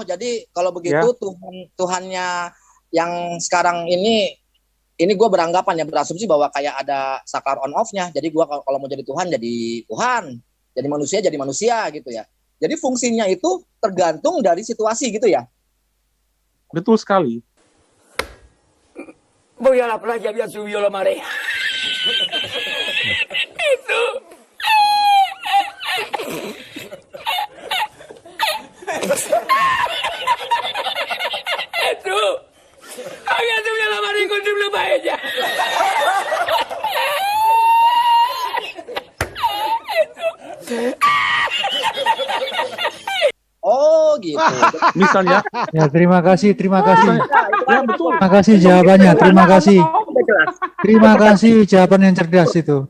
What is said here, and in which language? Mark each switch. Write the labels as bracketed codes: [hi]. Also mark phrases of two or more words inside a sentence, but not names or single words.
[id] Jadi kalau begitu Tuhannya yang sekarang ini gue beranggapan ya, berasumsi bahwa kayak ada saklar [en] on off- [id] nya. Jadi gue kalau mau jadi Tuhan, jadi manusia gitu ya. Jadi fungsinya itu tergantung dari situasi gitu ya. Betul sekali. [es] Voy a la playa, había subido la marea. [id] Itu. Itu. [es] Había subido la marea y encontré una paella. [id] Oh gitu. Misalnya. Ya, terima kasih. Ya, betul. Terima kasih jawabannya. Terima kasih jawaban yang cerdas itu.